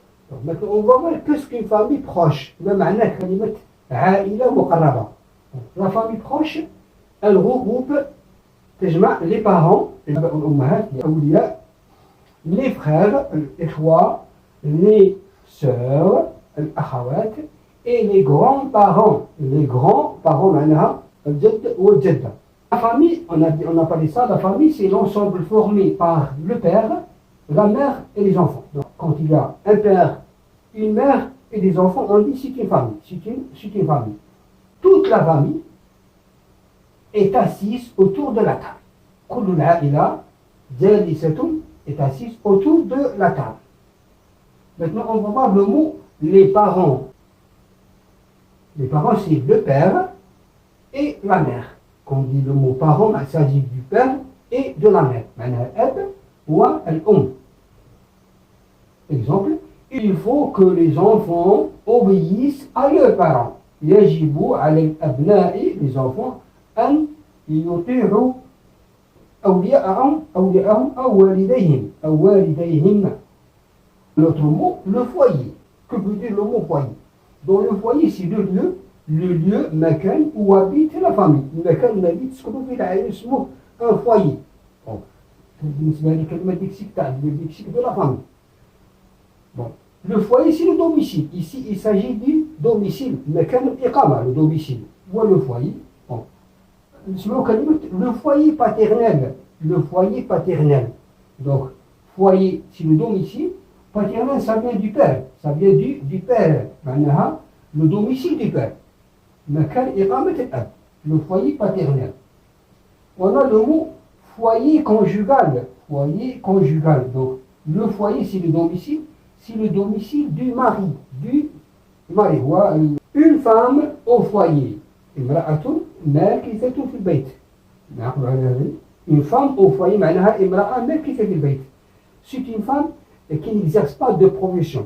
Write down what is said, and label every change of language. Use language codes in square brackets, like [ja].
[fr] Donc maintenant on va voir qu'est-ce qu'une famille proche. [ar] ما معنى كلمة عائلة مقربة. [fr] La famille proche elle regroupe [ar] تجمع [fr] les parents, [ar] الآباء والأمهات, الأولياء, [fr] les frères, [ar] الإخوة, [fr] les sœurs, [ar] الأخوات, [fr] et les grands-parents. Les grands-parents [ar] معناها الجد والجدة. [fr] La famille, on a parlé ça, la famille c'est l'ensemble formé par le père, la mère et les enfants. Donc quand il y a un père, une mère et des enfants, on dit c'est une famille. C'est une famille. Toute la famille est assise autour de la table. [ar] كل العائلة جالسة [fr] est assise autour de la table. Maintenant on va voir le mot les parents. Les parents c'est le père et la mère. Quand on dit le mot parents, il s'agit du père et de la mère. [ar] معناها الأب والأم. [fr] Exemple, il faut que les enfants obéissent à leurs parents. [ar] يجب على الأبناء, [fr] les enfants, [ar] أن يطيعوا أولياءهم أو والديهم. [fr] L'autre mot, le foyer. Que veut dire le mot foyer? Dans le foyer, c'est le lieu, [ar] مكان [fr] où habite la famille. [ar] المكان اللي يسكنوا فيه العائلة اسمه [fr] un foyer. [ar] بالنسبة لكلمة [fr] lexique de la famille. Bon. Le foyer c'est le domicile. Ici il s'agit du domicile. [ar] مكان الإقامة, [fr] le domicile. Ou le foyer. Bon. Le foyer paternel. Le foyer paternel. Donc foyer c'est le domicile. Paternel ça vient du père. Ça vient du père. [ar] معناها [fr] le domicile du père. [ar] مكان إقامة الأب. [fr] Le foyer paternel. On a le mot foyer conjugal. Foyer conjugal. Donc le foyer c'est le domicile. C'est le domicile du mari. Une femme au foyer. [ar] امرأة ماكثة في البيت. نعقل على هذا. [fr] Une femme au foyer [ar] معناها امرأة ماكثة في البيت. [fr] C'est une femme qui n'exerce pas de profession.